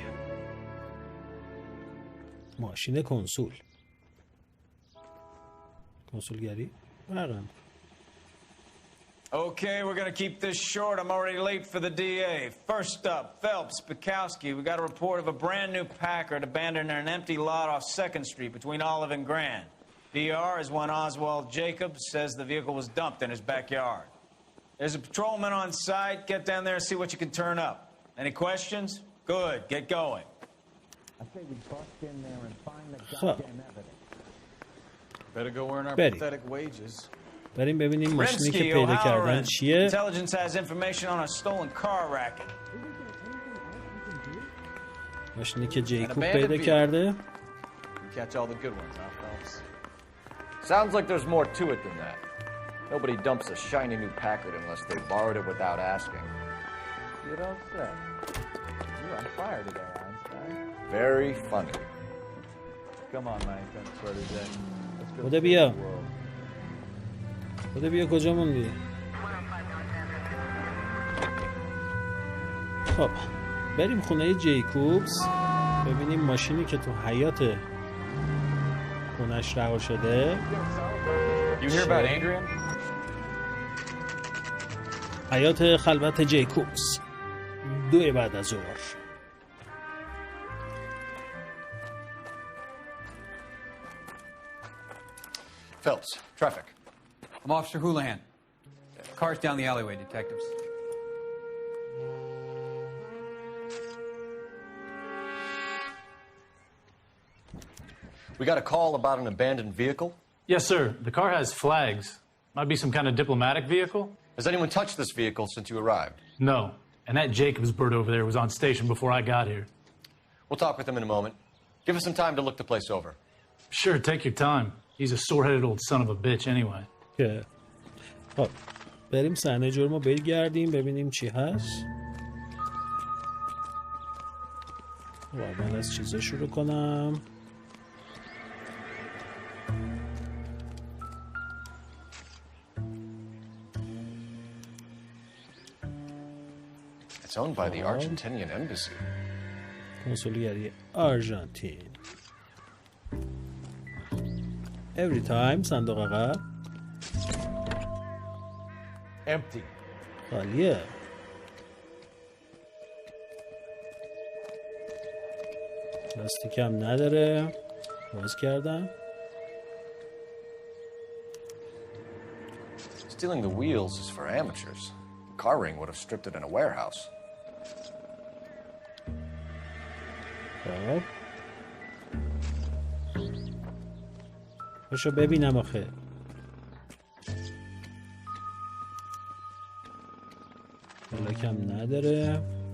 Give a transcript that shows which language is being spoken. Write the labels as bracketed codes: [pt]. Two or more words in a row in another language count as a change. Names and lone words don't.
[fa] ماشین کنسولگری برام. [en] Okay, we're going to keep this short. I'm already late for the DA. First up, Phelps, Bukowski. We got a report of a brand new Packard abandoned in an empty lot off 2nd Street between Olive and Grand. DR is one Oswald Jacobs, says the vehicle was dumped in his backyard. There's a patrolman on site. Get down there and see what you can turn up. Any questions? Good. Get going. I say we bust in there and find the goddamn evidence. Better go earn our pathetic wages. [fa] بریم ببینیم ماشینی که پیدا کردن چیه. [en] Intelligence has information on a stolen car racket. [fa] ماشینی که جیکوب پیدا کرده. [en] Catch all the good ones, huh, Phelps? Sounds like there's more to it than that. Nobody dumps a shiny new Packard unless they borrowed it without asking. You don't say. You're on fire today, Einstein. Very funny. Come on, man. Don't swear to that. Let's go. [fa] بوده بیا. بوده بیا کجا موندی؟ خب بریم خونه جیکوبز ببینیم ماشینی که تو حیات خونش رها شده. [en] You hear about Adrian? [fa] حیات خلوت جیکوبز 2 بعد از ظهر. [en] Phelps, traffic. I'm Officer Houlihan. Car's down the alleyway, detectives. We got a call about an abandoned vehicle. Yes, sir. The car has flags. Might be some kind of diplomatic vehicle. Has anyone touched this vehicle since you arrived? No. And that Jacobs bird over there was on station before I got here. We'll talk with him in a moment. Give us some time to look the place over. Sure, take your time. He's a sore-headed old son of a bitch anyway. [fa] که خب بریم صحنه جرمو بگردیم ببینیم چی هست. خب اول از چیزا شروع کنم. [en] It's owned by the Argentinian embassy. [fa] کنسولگری آرژانتین. [en] Every time [fa] صندوق عقب [en] Empty. [fa] خالیه. لاستیک هم نداره. باز کردم. [en] Stealing the wheels is for amateurs. The car ring would have stripped it in a warehouse. [fa] خب باشو ببینم آخه. کم نداره.